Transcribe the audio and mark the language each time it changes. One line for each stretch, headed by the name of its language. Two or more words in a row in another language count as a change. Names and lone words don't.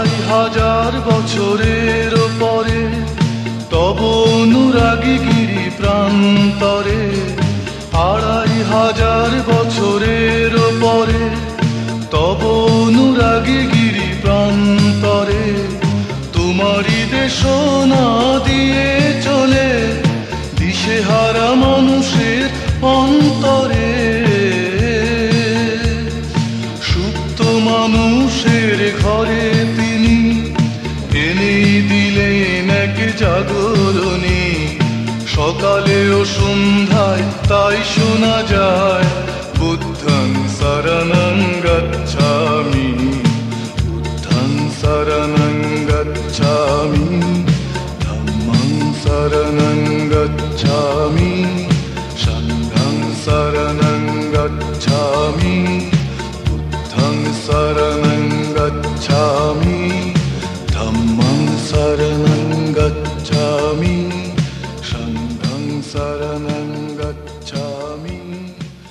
Bangla: হাজার বছরের পরে তব অনুরাগী গিরি প্রান্তরে, 2500 বছরের পরে তব অনুরাগী গিরি প্রান্তরে, তোমারই দেশনা দিয়ে চলে দিশেহারা মানুষের অন্তরে। সুপ্ত মানুষের ঘরে তিনি এনে দিলেন এক জাগরণী, সকালে ও সন্ধ্যায় তাই শোনা যায়
Pali: বুদ্ধং শরণং গচ্ছামি, বুদ্ধং শরণং গচ্ছামি, ধম্মং শরণং গচ্ছামি, সংঘং শরণং গচ্ছামি, বুদ্ধং শরণং গচ্ছামি, ধম্মং শরণং গচ্ছামি, সংঘং শরণং গচ্ছামি।